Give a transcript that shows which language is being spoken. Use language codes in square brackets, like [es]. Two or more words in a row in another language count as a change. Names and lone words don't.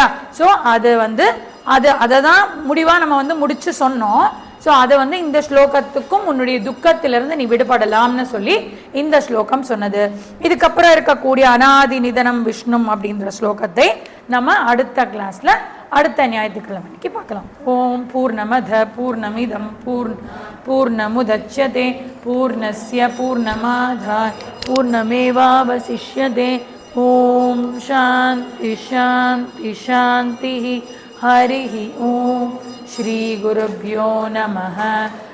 [ta] ஸோ அது வந்து அதை தான் முடிவாக நம்ம வந்து முடிச்சு சொன்னோம். ஸோ அதை வந்து இந்த ஸ்லோகத்துக்கும் உன்னுடைய துக்கத்திலிருந்து நீ விடுபடலாம்னு சொல்லி இந்த ஸ்லோகம் சொன்னது. இதுக்கப்புறம் இருக்கக்கூடிய [sa] अनादि निधनं विष्णुम् [ta] அப்படின்ற ஸ்லோகத்தை நம்ம அடுத்த கிளாஸ்ல அடுத்த ஞாயிற்றுக்கிழமைக்கு பார்க்கலாம். [sa] ॐ पूर्णमदः पूर्णमिदं पूर्णमुदच्यते पूर्णस्य पूर्णमादाय पूर्णमेवावशिष्यते. ॐ शान्तिः शान्तिः शान्तिः. हरिः ॐ। श्री गुरुभ्यो नमः.